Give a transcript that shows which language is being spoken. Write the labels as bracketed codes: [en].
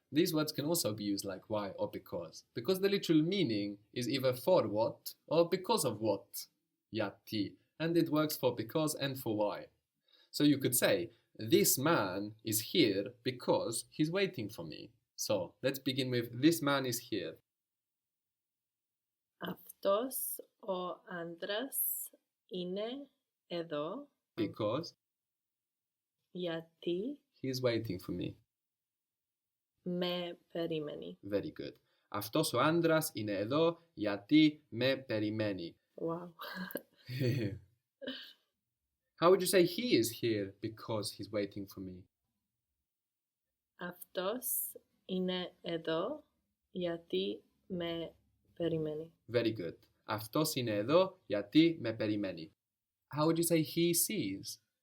[en] These words can also be used like why or because the literal meaning is either for what or because of what, yati, and it works for because and for why. So you could say, this man is here because he's waiting for me. So let's begin with this man is here. [el] Αυτός ο άντρας είναι εδώ [en] Because [el] γιατί [en] he's waiting for me. [el] με περιμένει. [en] Very good. [el] Αυτός ο άντρας είναι εδώ γιατί με περιμένει. [en] Wow. How would you say he is here because he's waiting for me? [el] Αυτός είναι εδώ γιατί με περιμένει. [en] Very good. [el] Αυτός είναι εδώ γιατί με περιμένει. [en] How would you say he sees?